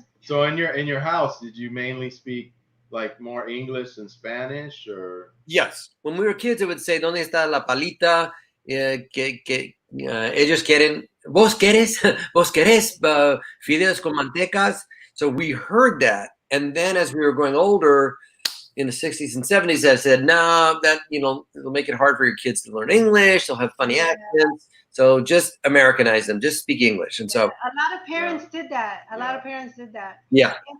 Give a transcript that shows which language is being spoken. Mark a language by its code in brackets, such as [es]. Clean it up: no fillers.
[en] So in your house, did you mainly speak like more English and Spanish, or? Yes. When we were kids, it would say, [es] ¿Dónde está la palita? Ellos quieren, ¿vos querés? ¿Vos querés fideos con mantecas? [en] So we heard that. And then as we were growing older, in the 60s and 70s, I said, no, that, you know, it'll make it hard for your kids to learn English. They'll have funny accents. So just Americanize them. Just speak English. And so a lot of parents did that. A lot of parents did that. Yeah.